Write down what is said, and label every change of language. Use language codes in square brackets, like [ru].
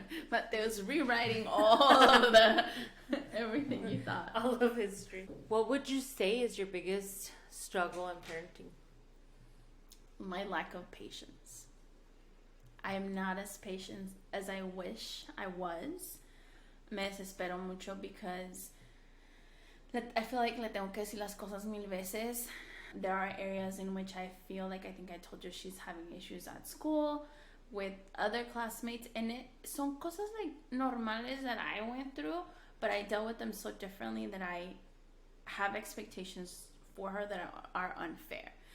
[en] Mateo's rewriting all of the everything you thought. All of history. What would you say is your biggest struggle in parenting? My lack of patience. I am not as patient as I wish I was. [es] Me desespero mucho [en] because I feel like [es] le tengo que decir las cosas mil veces. [en] There are areas in which I feel like, I think I told you, she's having issues at school with other classmates, and [es] son cosas [en] like [es] normales [en] that I went through, but I dealt with them so differently that I have expectations for her that are unfair.